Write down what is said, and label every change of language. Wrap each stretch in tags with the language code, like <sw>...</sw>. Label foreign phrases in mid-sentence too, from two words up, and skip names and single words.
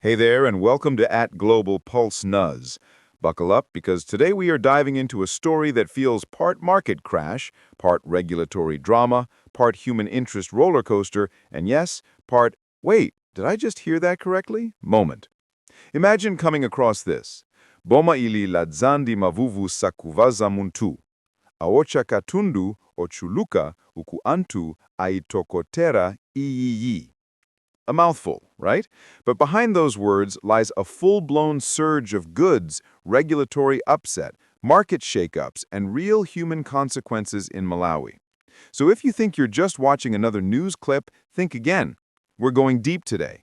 <en>Hey there, and welcome to @Global Pulse Nuz. Buckle up, because today we are diving into a story that feels part market crash, part regulatory drama, part human interest roller coaster, and yes, part, wait, did I just hear that correctly? Moment. Imagine coming across this.</en> <ny>BOMA ILI LADZA NDIMAVUVU SAKUVA MUNTHU. AWOTCHA KATUNDU OCHULUKA ANTHU AIYITOKOTERA IYIYI.</ny> <en>A mouthful, right? But behind those words lies a full-blown surge of goods, regulatory upset, market shakeups, and real human consequences in Malawi. So if you think you're just watching another news clip, think again. We're going deep today.</en>